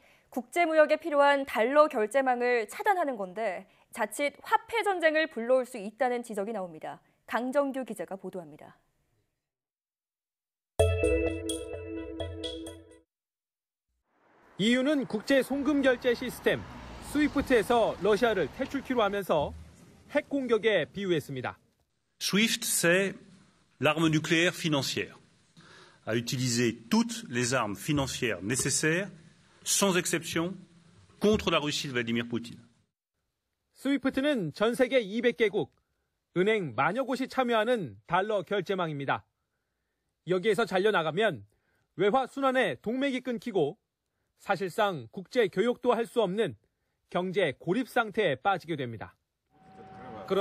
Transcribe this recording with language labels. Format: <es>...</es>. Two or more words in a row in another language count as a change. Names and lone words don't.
<ko>국제무역에 필요한 달러 결제망을 차단하는 건데 자칫 화폐 전쟁을 불러올 수 있다는 지적이 나옵니다. 강정규 기자가 보도합니다. EU는 국제 송금 결제 시스템 스위프트에서 러시아를 퇴출키로 하면서 핵 공격에 비유했습니다.</ko> <fr>SWIFT, c'est l'arme nucléaire financière, à utiliser toutes les armes financières nécessaires, sans exception, contre la Russie de Vladimir Poutine.</fr> <ko>스위프트는 전 세계 200개국, 은행 만여 곳이 참여하는 달러 결제망입니다. 여기에서 잘려나가면 외화 순환의 동맥이 끊기고 사실상 국제 교역도 할 수 없는 경제 고립 상태에 빠지게 됩니다.</ko>